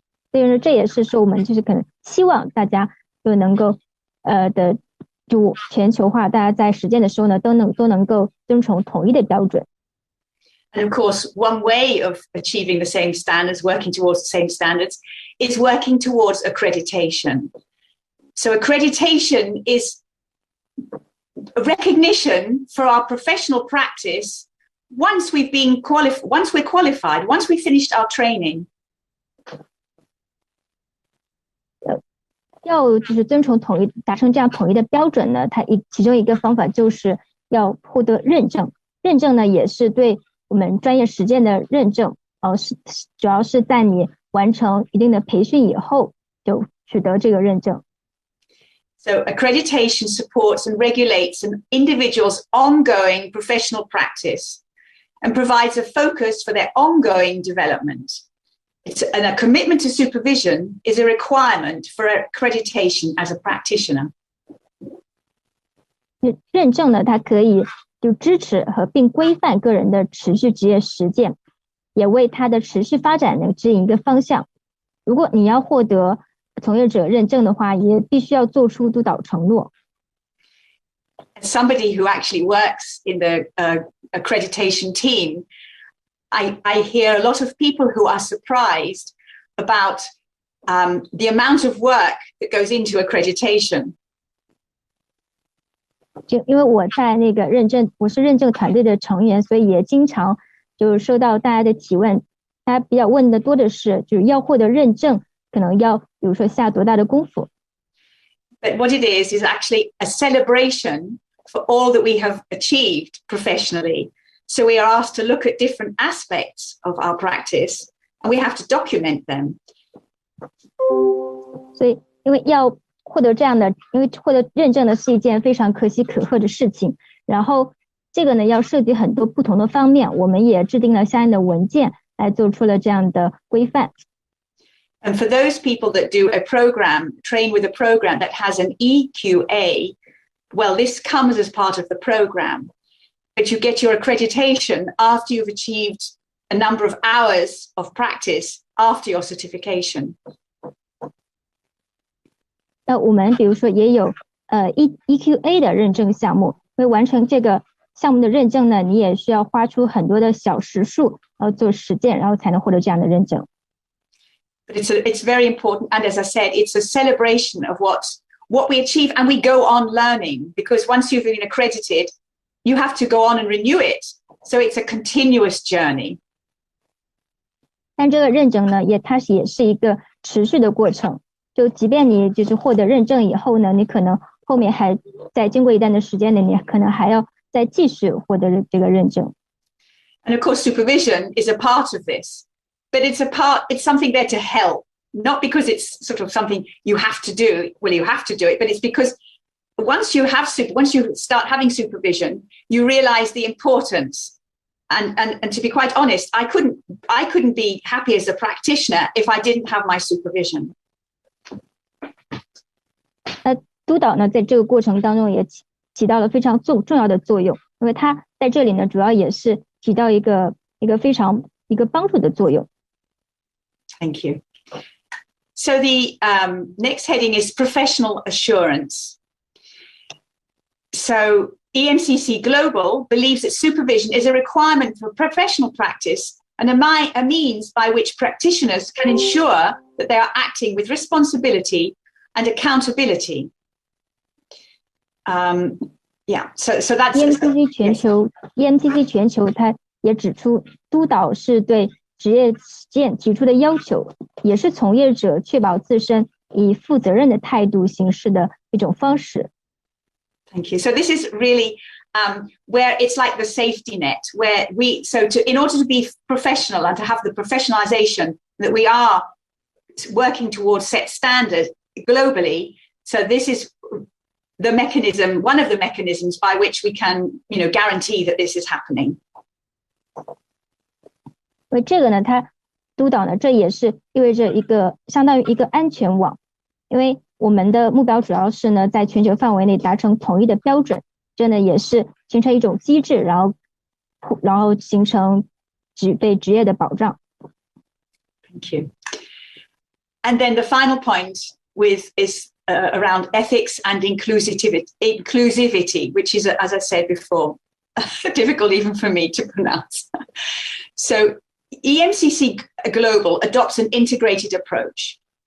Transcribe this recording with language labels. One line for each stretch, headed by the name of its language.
Chinese: 所以呢，这也是说我们就是可能希望大家就能够就全球化，大家在实践的时候呢都能够遵从统一的标准。
English: And of course, one way of achieving the same standards, working towards the same standards, is working towards accreditation. So accreditation is a recognition for our professional practice once we're qualified, once we've finished our training.
Chinese: 要就是遵从统一，达成这样统一的标准呢，其中一个方法就是要获得认证。认证呢也是对我们专业实践的认证，主要是在你完成一定的培训以后就取得这个认证。
English: So accreditation supports and regulates an individual's ongoing professional practice and provides a focus for their ongoing development. And a commitment to supervision is a requirement for accreditation as a practitioner.
Chinese: 认证呢，它可以就支持和并规范个人的持续职业实践，也为他的持续发展呢指引一个方向。如果你要获得从业者认证的话，也必须要做出督导承诺。
English: As somebody who actually works in the accreditation team, I hear a lot of people who are surprised about the amount of work that goes into accreditation.
Chinese: 就因为我在那个我是认证团队的成员，所以也经常就是收到大家的提问，大家比较问的多的是，就是要获得认证，可能要比如说下多大的功夫。
English: But what it is actually a celebration for all that we have achieved professionally. So we are asked to look at different aspects of our practice, and we have to document them.
Chinese: 所以，因为要获得认证呢是一件非常可喜可贺的事情。然后，这个呢要涉及很多不同的方面，我们也制定了相应的文件来做出了这样的规范。
English: And for those people that do a program, train with a program that has an EQA, well, this comes as part of the program. But you get your accreditation after you've achieved a number of hours of practice after your certification.
Chinese: 那我们比如说也有EQA 的认证项目，为完成这个项目的认证呢，你也需要花出很多的小时数，然后做实践，然后才能获得这样的认证。
English: But it's very important, and as I said, it's a celebration of what we achieve, and we go on learning, because once you've been accredited, you have to go on and renew it. So it's a continuous journey.
Chinese: 但这个认证呢，它也是一个持续的过程。就即便你就是获得认证以后呢，你可能后面还在经过一段的时间内，你可能还要再继续获得这个认证。
English: And of course, supervision is a part of this, but it's something there to help, not because it's sort of something you have to do. Well, you have to do it, but it's because once you start having supervision, you realize the importance. And to be quite honest, I couldn't be happy as a practitioner if I didn't have my supervision.
Chinese: 督导呢，在这个过程当中也起到了非常重要的作用，因为它在这里呢，主要也是起到一个非常帮助的作用。
English: Thank you. So the next heading is professional assurance. So EMCC Global believes that supervision is a requirement for professional practice and a means by which practitioners can ensure that they are acting with responsibility and accountability. So that's
Chinese: EMCC 全球，它也指出，督导是对职业实践提出的要求，也是从业者确保自身以负责任的态度行事的一种方式。
English: Thank you. So this is really where it's like the safety net, where in order to be professional and to have the professionalization that we are working towards set standards globally. So this is the mechanism, one of the mechanisms by which we can, guarantee that this is happening.
Chinese: 因为这个呢，它督导呢，这也是意味着相当于一个安全网，因为我们的目标主要是呢，在全球范围内达成统一的标准，这呢也是形成一种机制，然后形成对职业的保障。
English: Thank you. And then the final point is around ethics and inclusivity, which is, as I said before, difficult even for me to pronounce. So EMCC Global adopts an integrated approach.